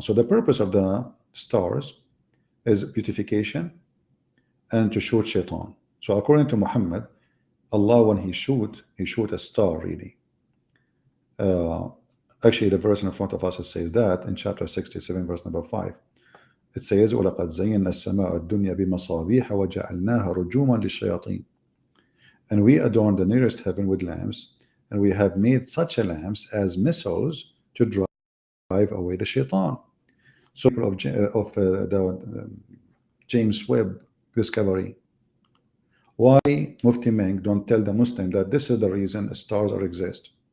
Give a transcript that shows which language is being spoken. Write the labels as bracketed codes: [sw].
[en] So the purpose of the stars is beautification and to shoot shaitan. So according to Muhammad, Allah, when he shoot a star really. Actually, the verse in front of us says that in chapter 67, verse number 5. It says, [ar] وَلَقَدْ زَيَّنَّا السَّمَاءَ الدُّنْيَا بِمَصَابِيحَ وَجَعَلْنَاهَا رُجُومًا لِلشَّيَاطِينَ. [en] And we adorn the nearest heaven with lamps, and we have made such a lamps as missiles to drive away the shaitan. So of the James Webb discovery. Why Mufti Meng don't tell the Muslim that this is the reason stars are exist?